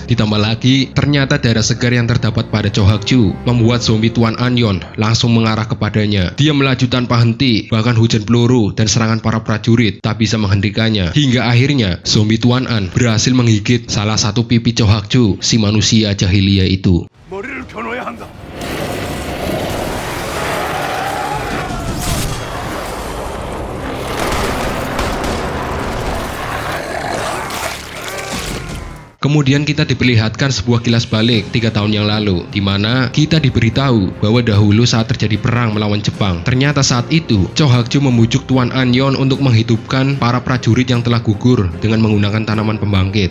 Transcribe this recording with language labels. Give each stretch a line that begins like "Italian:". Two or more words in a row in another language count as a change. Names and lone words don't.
Indonesian: Ditambah lagi ternyata darah segar yang terdapat pada Cho Hak-ju membuat zombie Tuan Anyon langsung mengarah kepadanya. Dia melaju tanpa henti, bahkan hujan peluru dan serangan para prajurit tak bisa menghentikannya. Hingga akhirnya zombie Tuan An berhasil menggigit salah satu pipi Cho Hak-ju, si manusia jahiliyah itu.
Korean: 머리를 겨눠야 한다.
Indonesian: Kemudian kita diperlihatkan sebuah kilas balik 3 tahun yang lalu, di mana kita diberitahu bahwa dahulu saat terjadi perang melawan Jepang, ternyata saat itu Cho Hak-ju membujuk Tuan Anyon untuk menghidupkan para prajurit yang telah gugur dengan menggunakan tanaman pembangkit.